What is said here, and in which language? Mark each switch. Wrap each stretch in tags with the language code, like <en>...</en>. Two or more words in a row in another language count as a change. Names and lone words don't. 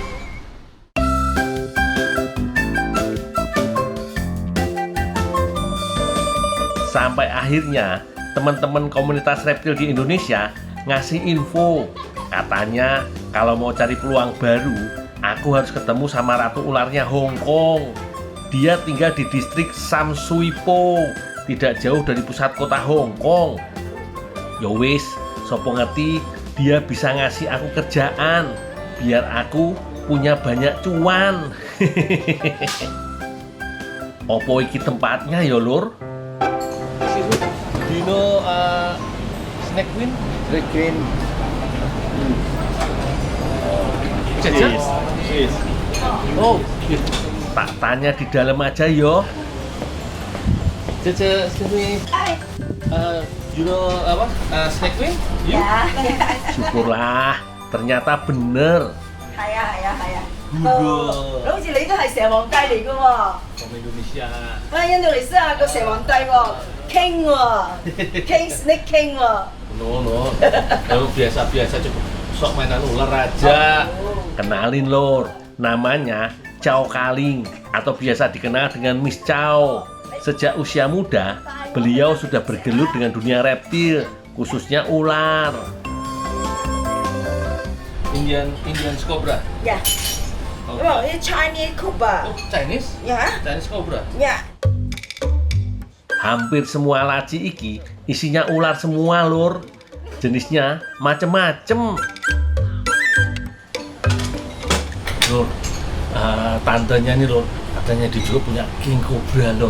<id>Sampai akhirnya teman-teman komunitas reptil di Indonesia ngasih info. Katanya kalau mau cari peluang baru, aku harus ketemu sama ratu ularnya Hong Kong. Dia tinggal di distrik Sam Sui Po, tidak jauh dari pusat kota Hong Kong.</id> <jv>Yo wis, sopo ngerti</jv> <id>dia bisa ngasih aku kerjaan biar aku punya banyak cuan.</id> <jv>Opo iki tempatnya ya, Lur? Dino Snake Queen? Snake Queen. Cheese.</jv> <id>Oh, tak tanya di dalam aja yo. Cece, sini.</id> <en>You know</en> <id>apa? Snake Queen? Ya. Syukurlah, ternyata bener.</id> <yue>係啊係啊係啊。</yue> <id>Udah.</id> <yue>好似你都係蛇皇帝嚟㗎喎。</yue> <en>From Indonesia.</en> <yue>印度尼西亞個蛇皇帝喎，King 喎 ，</yue> <en>King Snake King</en> <yue>喎。</yue> <en>No.</en> <id>Kamu biasa-biasa cukup sok mainan ular aja. Kenalin, Lur. Namanya Chow Kaling atau biasa dikenal dengan Miss Chow. Sejak usia muda, beliau sudah bergelut dengan dunia reptil, khususnya ular.</id> <en>Indian Cobra.</en> <yue>呀，因為啲</yue> <en>Chinese Cobra。 Oh, Chinese?</en> <yue>呀</yue> <en>Chinese Cobra.</en> <yue>呀。</yue> <id>Hampir semua laci iki isinya ular semua, Lur. Jenisnya macem-macem. Lur, tantenya nih, Lur, katanya dia juga punya King Cobra, Lur.</id>